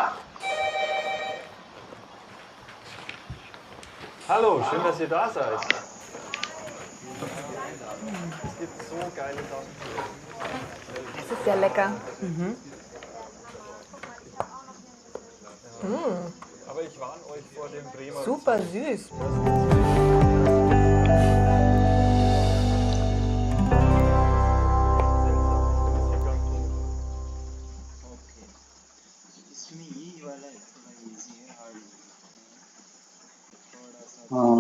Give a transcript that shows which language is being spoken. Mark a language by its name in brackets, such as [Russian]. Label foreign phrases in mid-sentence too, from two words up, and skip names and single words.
[German] Hallo, schön, dass ihr da seid. Es gibt so geile Sachen. Das ist ja lecker. Aber ich warne euch vor dem Bremer. Super süß. [Hindi] इसमें ये वाला थोड़ा इजी है, हार्ड थोड़ा सा हाँ